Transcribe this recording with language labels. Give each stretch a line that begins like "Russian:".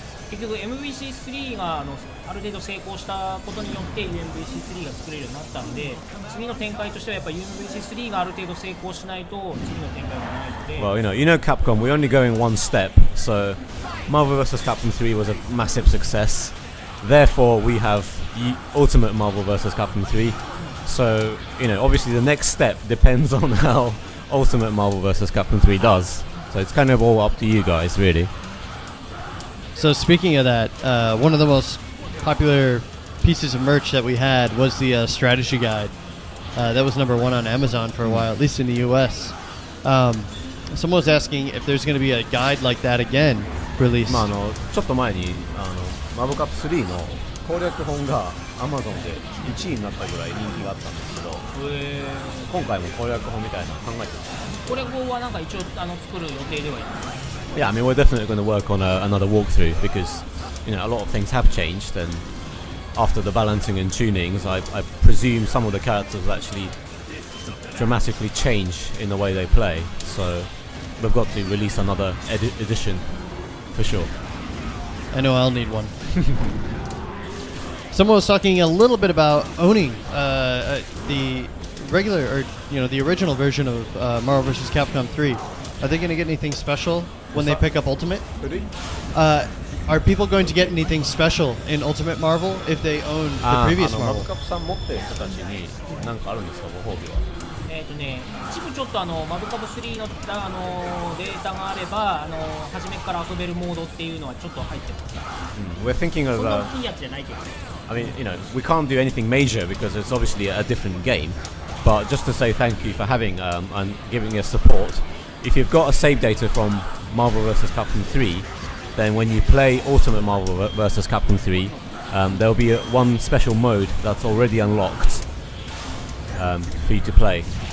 Japanese: 結局 MVC3 がある程度成功したことによって UMVC3 が作れるようになったんで、次の展開としてはやっぱ UMVC3 がある程度成功しないと次の展開がないので。
English: Well, you know Capcom, we're only going one step. So Marvel vs. Capcom 3 was a massive success. Therefore, we have Ultimate Marvel vs. Capcom 3. So, obviously the next step depends on how Ultimate Marvel vs. Capcom 3 does. So it's kind of all up to you guys, really. So speaking of that, one of the most popular pieces of merch that we had was the strategy guide. That was number 1 on Amazon for a while, at least in the US. Someone was asking if there's going to be a guide like that again released.
Japanese: ちょっと前にマブカップ3の攻略本が Amazon で1位になったぐらい人気があったんですけど、今回も攻略本みたいなの考えてます。攻略本はなんか一応作る予定ではいます。
English: Yeah, I mean we're definitely going to work on another walkthrough because a lot of things have changed, and after the balancing and tunings, I presume some of the characters will actually dramatically change in the way they play. So we've got to release another edition for sure. I know I'll need one. Someone was talking a little bit about owning the regular, or the original version of Marvel vs. Capcom 3. Are they going to get anything special when they pick up Ultimate? Are people going to get anything special in Ultimate Marvel if they own the previous Marvel?
Japanese: マブカップさん持ってる人たちに何かあるんですか、ご褒美は？一部ちょっとマブカブ3の、データがあれば初めから遊べるモードっていうのはちょっと入ってます。
English: We're thinking of.
Japanese: そんな大きいやつじゃないけど。
English: I mean, we can't do anything major because it's obviously a different game. But just to say thank you for having and giving us support. If you've got a save data from Marvel vs. Capcom 3, then when you play Ultimate Marvel vs. Capcom 3, there'll be one special mode that's already unlocked for you to play.